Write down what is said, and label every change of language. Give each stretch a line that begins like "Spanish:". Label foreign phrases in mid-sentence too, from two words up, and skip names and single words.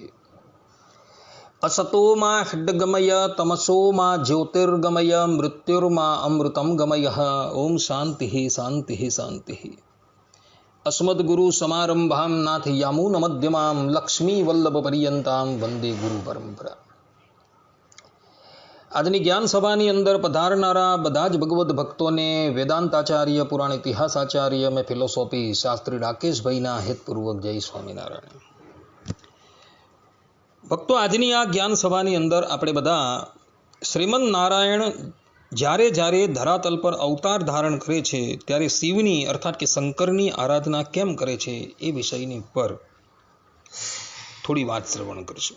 Sanskrit: असतो मा खड्गमय तमसो मा ज्योतिर्गमय मृत्युर्मा अमृतं गमयः। ओम शांति शांति शांति। अस्मद्गुरु समारंभां नाथ यामुनमध्यमां लक्ष्मीवल्लभपर्यन्तां वंदे गुरु परंपरा।
Gujarati: આજની જ્ઞાન સભાની અંદર પધારનારા બધા જ ભગવદ્ ભક્તોને વેદાંતાચાર્ય પુરાણ ઇતિહાસાચાર્ય મેં ફિલોસોફી શાસ્ત્રી રાકેશભાઈના હેતપૂર્વક જય સ્વામિનારાયણ। ભક્તો, આજની આ જ્ઞાન સભાની અંદર આપણે બધા શ્રીમદ નારાયણ જ્યારે જ્યારે ધરાતલ પર અવતાર ધારણ કરે છે ત્યારે શિવની અર્થાત કે શંકરની આરાધના કેમ કરે છે એ વિષયની પર થોડી વાત શ્રવણ કરશું।